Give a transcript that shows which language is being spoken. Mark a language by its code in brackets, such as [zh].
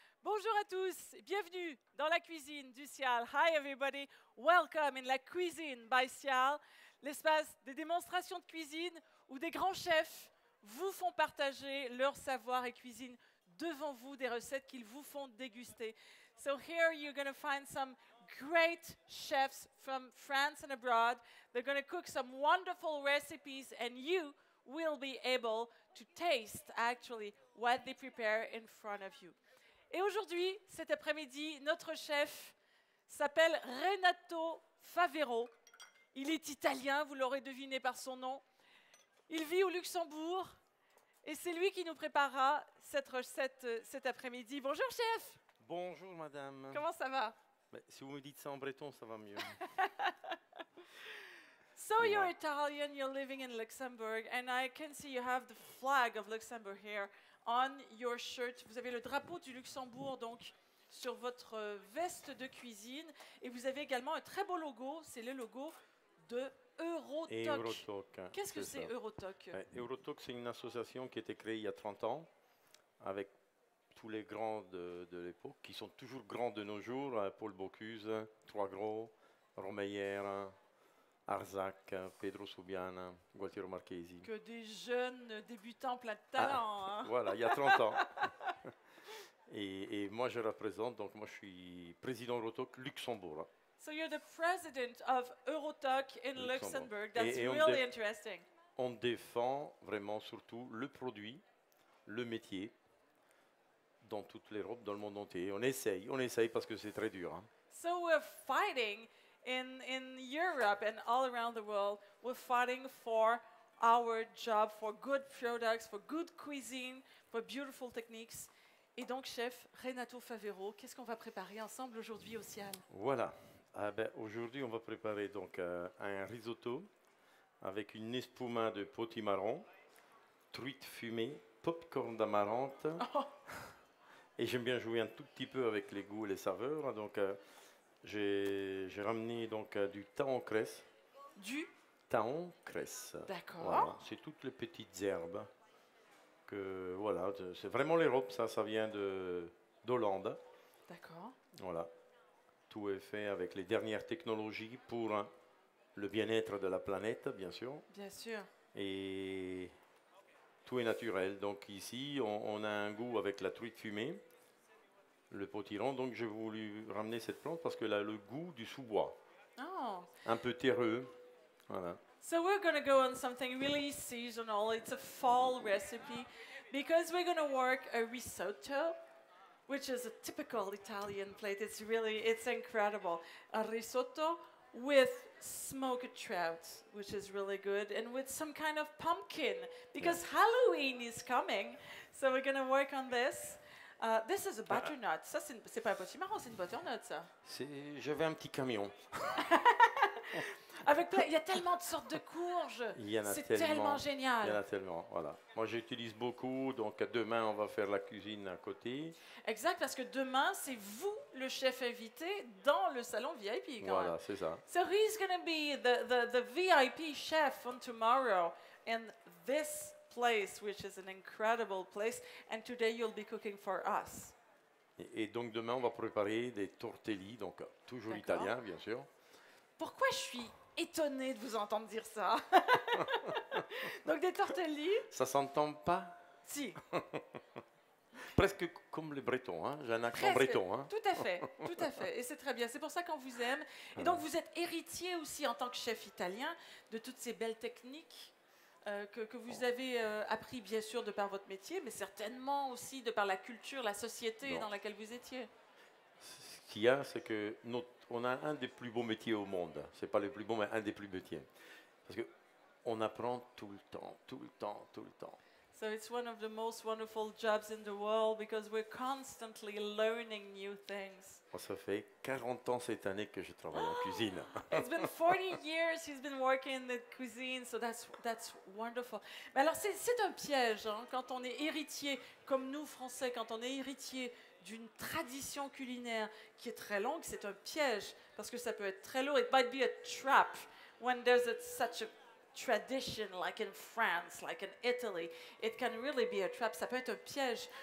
[fr] Bonjour à tous, bienvenue dans la cuisine du Cial. [en] Hi everybody, welcome in la cuisine by Cial, [fr] l'espace des démonstrations de cuisine où des grands chefs vous font partager leur savoir et cuisine devant vous, des recettes qu'ils vous font déguster. [en] So here you're going to find some great chefs from France and abroad. They're going to cook some wonderful recipes and you will be able to taste actually what they prepare in front of you. [fr] Et aujourd'hui, cet après-midi, notre chef s'appelle Renato Favero. Il est italien, vous l'aurez deviné par son nom. Il vit au Luxembourg et c'est lui qui nous préparera cette recette cet après-midi. Bonjour chef. Bonjour madame. Comment ça va? Si vous me dites ça en breton, ça va mieux. [en] So you're Italian, you're living in Luxembourg, and I can see you have the flag of Luxembourg here on your shirt. [fr] Vous avez le drapeau du Luxembourg donc sur votre veste de cuisine, et vous avez également un très beau logo. C'est le logo de Eurotoc. Eurotoc. Qu'est-ce que c'est Eurotoc? Eurotoc, c'est une association qui a été créée il y a 30 ans avec tous les grands de l'époque, qui sont toujours grands de nos jours. Paul Bocuse, Trois Gros, Romeyer, Arzac, Pedro Subiana, Gualtiero Marchesi. Que des jeunes débutants plein de talent. Hein. Voilà, il y a 30 ans. et moi, je représente, donc moi, je suis président Eurotoc Luxembourg. [en] So you're the president of Eurotoc in Luxembourg. That's really interesting. [fr] On défend vraiment surtout le produit, le métier, dans toute l'Europe, dans le monde entier. On essaye parce que c'est très dur. Hein. [en] So we're fighting in Europe and all around the world. We're fighting for our job, for good products, for good cuisine, for beautiful techniques. [fr] Et donc, chef Renato Favero, qu'est-ce qu'on va préparer ensemble aujourd'hui au Cial? Voilà. Aujourd'hui, on va préparer donc un risotto avec une espuma de potimarron, truite fumée, popcorn d'amarante. Oh. Et j'aime bien jouer un tout petit peu avec les goûts et les saveurs. Donc, j'ai ramené donc du thym cresse. Du thym cresse. D'accord. Voilà. C'est toutes les petites herbes que voilà, c'est vraiment l'Europe, ça vient d'Hollande. D'accord. Voilà. Tout est fait avec les dernières technologies pour le bien-être de la planète, bien sûr. Bien sûr. Et tout est naturel. Donc ici, on a un goût avec la truite fumée, le potiron. Donc j'ai voulu ramener cette plante parce qu'elle a le goût du sous-bois. Oh. Un peu terreux. Voilà. [en] So we're going to go on something really seasonal. It's a fall recipe because we're going to work a risotto, which is a typical Italian plate. It's incredible. A risotto with smoked trout, which is really good, and with some kind of pumpkin, because Halloween is coming. So we're going to work on this. This is a butternut. [fr] Ça, c'est pas un potimarron, c'est une butternut, ça. J'avais un petit camion. Il y a tellement de sortes de courges. C'est tellement génial. Il y en a tellement, voilà. Moi, j'utilise beaucoup, donc demain, on va faire la cuisine à côté. Exact, parce que demain, c'est vous, le chef invité, dans le salon VIP. Voilà, c'est ça. [en] So he's going to be the VIP chef on tomorrow in this place, which is an incredible place. And today you'll be cooking for us. [fr] Et donc, demain, on va préparer des tortelli, donc toujours italien, bien sûr. Pourquoi je suis étonnée de vous entendre dire ça? Donc des tortelli. Ça s'entend pas? Si. Presque comme les Bretons, hein? J'ai un accent breton. Hein? Tout à fait, tout à fait. Et c'est très bien. C'est pour ça qu'on vous aime. Et donc vous êtes héritier aussi en tant que chef italien de toutes ces belles techniques que vous avez appris bien sûr de par votre métier, mais certainement aussi de par la culture, la société dans laquelle vous étiez. Ce qu'il y a, c'est que on a un des plus beaux métiers au monde. C'est pas le plus beau, mais un des plus métiers. Parce qu'on apprend tout le temps, tout le temps, tout le temps. [en] So it's one of the most wonderful jobs in the world because we're constantly learning new things. [fr] Ça fait 40 ans cette année que je travaille en cuisine. [en] It's been 40 years he's been working in the cuisine, so that's wonderful. [fr] Mais alors c'est un piège hein, quand on est héritier, comme nous Français, quand on est héritier d'une tradition culinaire qui est très longue, c'est un piège parce que ça peut être très lourd. [en] It might be a trap when there's such a tradition, like in France, like in Italy, it can really be a trap. [fr] Ça peut être un piège.